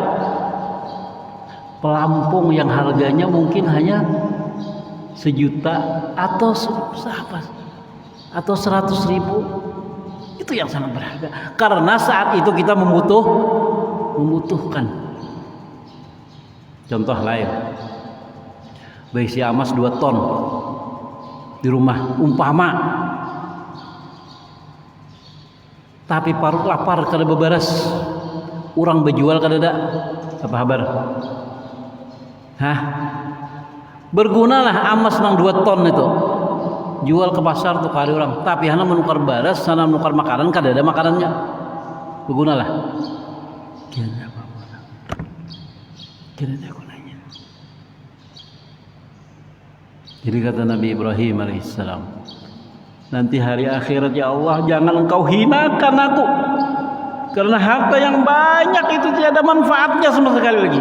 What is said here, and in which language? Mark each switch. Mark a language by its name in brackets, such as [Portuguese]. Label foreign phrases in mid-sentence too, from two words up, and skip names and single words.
[Indonesian] Pelampung yang harganya mungkin hanya 1 juta atau atau 100.000, itu yang sangat berharga karena saat itu kita membutuhkan. [Banjar] Contoh lain, berisi emas 2 ton di rumah umpama, tapi parut lapar kada bebaras, orang berjual kada ada, apa kabar? Bergunalah emas nang 2 ton itu, jual ke pasar tuh kali orang, tapi hana menukar baras, sana menukar makanan, kada ada makanannya. [Indonesian] Bergunalah, kira ada gunanya. Jadi kata Nabi Ibrahim alaihissalam, nanti hari akhirat ya Allah jangan engkau hinakan aku, karena harta yang banyak itu tidak ada manfaatnya sama sekali lagi.